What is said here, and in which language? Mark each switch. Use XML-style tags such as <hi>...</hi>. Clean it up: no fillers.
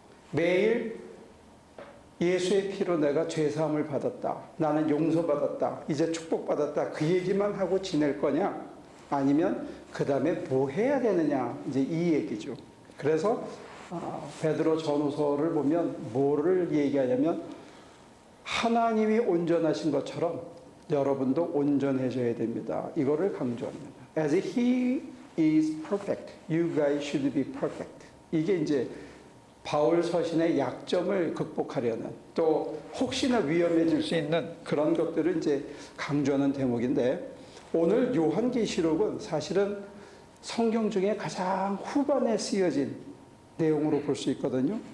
<ko>매일 예수의 피로 내가 죄사함을 받았다, 나는 용서받았다, 이제 축복받았다, 그 얘기만 하고 지낼 거냐, 아니면 그 다음에 뭐 해야 되느냐, 이제 이 얘기죠. 그래서 베드로 전후서를 보면 뭐를 얘기하냐면 하나님이 온전하신 것처럼 여러분도 온전해져야 됩니다. 이거를 강조합니다.</ko> <en>As he is perfect, you guys should be perfect.</en> <ko>이게 이제 바울 서신의 약점을 극복하려는, 또 혹시나 위험해질 수 있는 그런 것들을 이제 강조하는 대목인데, 오늘 요한계시록은 사실은 성경 중에 가장 후반에 쓰여진 내용으로 볼 수 있거든요.</ko>